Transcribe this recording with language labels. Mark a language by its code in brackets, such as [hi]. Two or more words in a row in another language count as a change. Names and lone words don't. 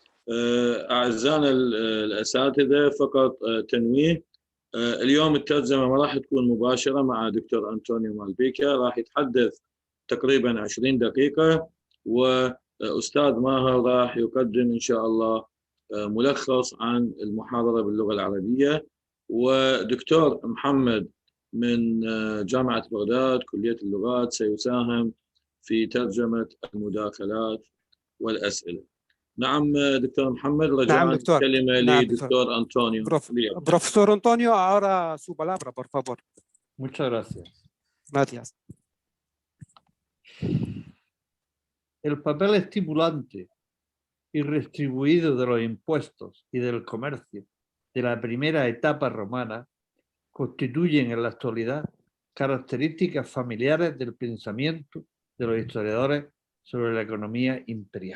[ar] أعزائنا الأساتذة، فقط تنويه، اليوم الترجمة ما راح تكون مباشرة مع دكتور أنطونيو مالبيكا، راح يتحدث تقريبا 20 دقيقة، وأستاذ ماهر راح يقدم إن شاء الله ملخص عن المحاضرة باللغة العربية، ودكتور محمد من جامعة بغداد كلية اللغات سيساهم في ترجمة المداخلات والأسئلة. نعم دكتور محمد، رجاء الكلمة لدكتور أنطونيو. [es] Profesor Antonio, ahora su palabra, por favor. Muchas gracias. Gracias. El papel estimulante y redistribuido de los impuestos y del comercio de la primera etapa romana constituyen en la actualidad características familiares del pensamiento de los historiadores sobre la economía imperial.